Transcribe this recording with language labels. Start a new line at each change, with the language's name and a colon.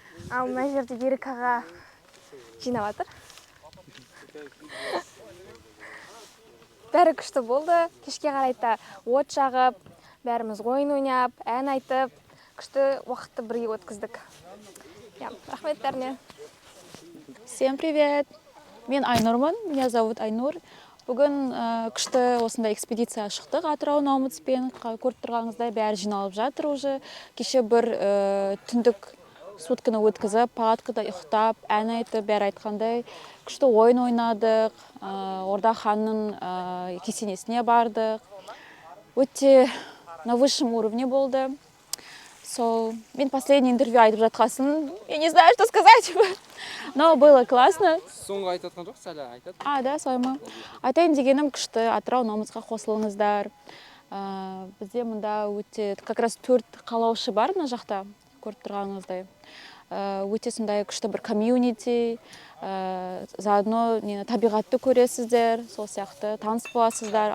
Kazakh: Ал мына жерде Ерік аға жинап жатыр. Бәрі күшті болды. Кешке қарайта от жағып, бәріміз ойын ойнап, ән айтып, күшті уақытты бірге өткіздік. Рахмет бәріне.
Russian: Всем привет!
Kazakh: Мен Айнұрмын,
Russian: меня зовут
Kazakh: Айнұр. Бүгін күшті осындай экспедиция шықтық Атырау Наумыцпен. Көріп тұрғаныңыздай бәрі жиналып жатыр
Russian: уже.
Kazakh: Кеше бір түндік сутканы өткізіп, палаткада ұйықтап, ән айтып, бәрі айтқандай күшті ойын ойнадық. Орда ханның кесенесіне бардық. Өте
Russian: на высшем уровне
Kazakh: болды. Мен последний интервью айтып жатқасын,
Russian: я не знаю, что сказать, но было классно.
Kazakh: Соңғы айтып жатқан жоқ, сәлі айтады. Да, солай ма. Айтайын дегенім күшті Атырау Наумыцқа қосылыңыздар. Бізде мұнда өте,
Russian: как раз
Kazakh: 4 қалаушы бар мына жақта, көріп тұрғаныңыздай. Өте сондай күшті бір комьюнити,
Russian: заодно
Kazakh: табиғатты көресіздер, сол сияқты таныс боласыздар.